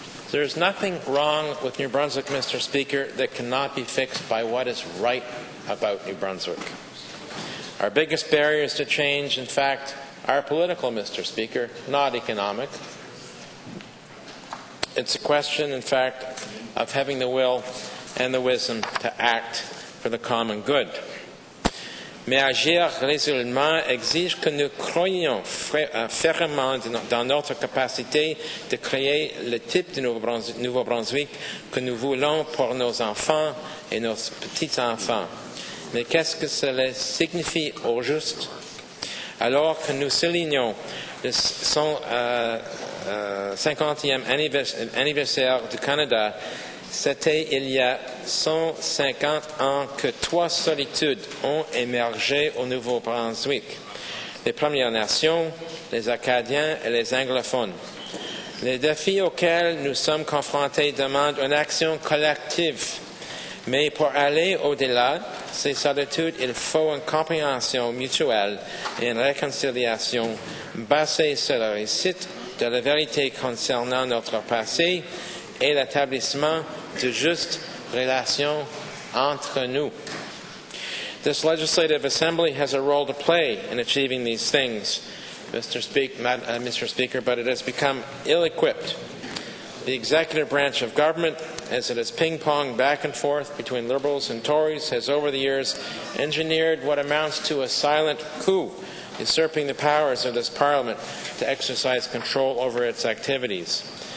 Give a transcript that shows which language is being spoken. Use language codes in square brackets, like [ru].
[en] There is nothing wrong with New Brunswick, Mr. Speaker, that cannot be fixed by what is right about New Brunswick. Our biggest barriers to change, in fact, are political, Mr. Speaker, not economic. It's a question, in fact, of having the will and the wisdom to act for the common good. [fr] Mais agir résolument exige que nous croyions fermement dans notre capacité de créer le type de Nouveau-Brunswick que nous voulons pour nos enfants et nos petits-enfants. Mais qu'est-ce que cela signifie au juste? Alors que nous soulignons le 50e anniversaire du Canada, c'était il y a 150 ans que trois solitudes ont émergé au Nouveau-Brunswick. Les Premières Nations, les Acadiens et les anglophones. Les défis auxquels nous sommes confrontés demandent une action collective. Mais pour aller au-delà de ces solitudes, il faut une compréhension mutuelle et une réconciliation basée sur la réussite de la vérité concernant notre passé et l'établissement de justes relations entre nous. [en] This Legislative Assembly has a role to play in achieving these things, Mr. Speaker, but it has become ill-equipped. The executive branch of government, as it has ping-ponged back and forth between Liberals and Tories, has over the years engineered what amounts to a silent coup, usurping the powers of this Parliament to exercise control over its activities.